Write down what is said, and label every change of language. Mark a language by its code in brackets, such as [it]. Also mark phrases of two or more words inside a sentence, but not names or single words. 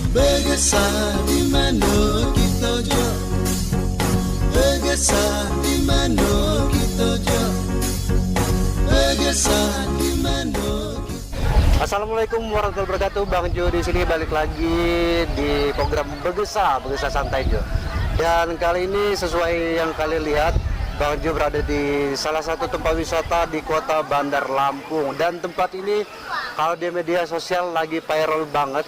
[id] Begesa di mano kita jo, begesa di mano kita jo, begesa di mano. [ar] Assalamualaikum warahmatullahi wabarakatuh. [id] Bang Jo di sini balik lagi di program Begesa Santai Jo. Dan kali ini sesuai yang kalian lihat, Bang Jo berada di salah satu tempat wisata di kota Bandar Lampung. Dan tempat ini kalau di media sosial lagi viral banget.